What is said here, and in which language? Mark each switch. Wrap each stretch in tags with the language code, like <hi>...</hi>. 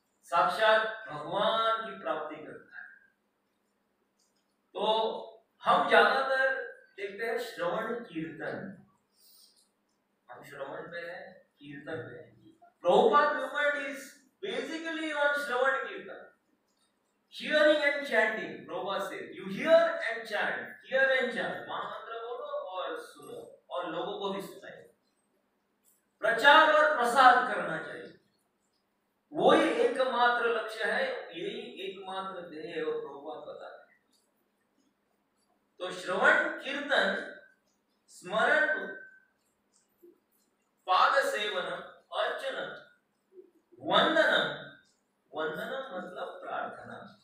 <hi>साक्षात भगवान की प्राप्ति करता है। तो हम ज्यादातर देखते हैं श्रवण कीर्तन, हम श्रवण पे है, कीर्तन पे है। Prabhupada movement is basically on श्रवण कीर्तन,</hi> <en>hearing and chanting. Prabhupada says, you hear and chant, hear and chant.</en> <hi>महामंत्र बोलो और सुनो और लोगों को भी सुनाइए। प्रचार और प्रसार करना चाहिए, वही एकमात्र लक्ष्य है, यही एकमात्र ध्येय है, वो प्रभुपाद बताते हैं। तो श्रवण कीर्तन, स्मरण, पाद सेवनम, अर्चनम, वंदनम, वंदनम मतलब प्रार्थना।</hi>